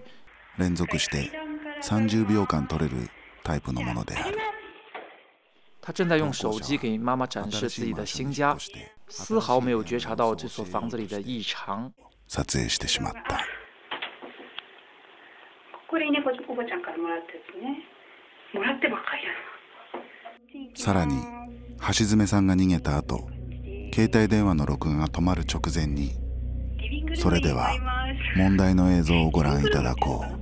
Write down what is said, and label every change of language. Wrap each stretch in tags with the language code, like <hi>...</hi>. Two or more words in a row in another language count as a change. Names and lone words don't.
<ja>連続して30秒間撮れるタイプのものである。</ja> <zh>她正在用手机给妈妈展示自己的新家，丝毫没有觉察到这所房子里的异常。</zh> <ja>撮影してしまった。これね、おばちゃんからもらったやつね。もらってばっかりだな。さらに橋爪さんが逃げた後、携帯電話の録画が止まる直前に、それでは問題の映像をご覧いただこう。</ja>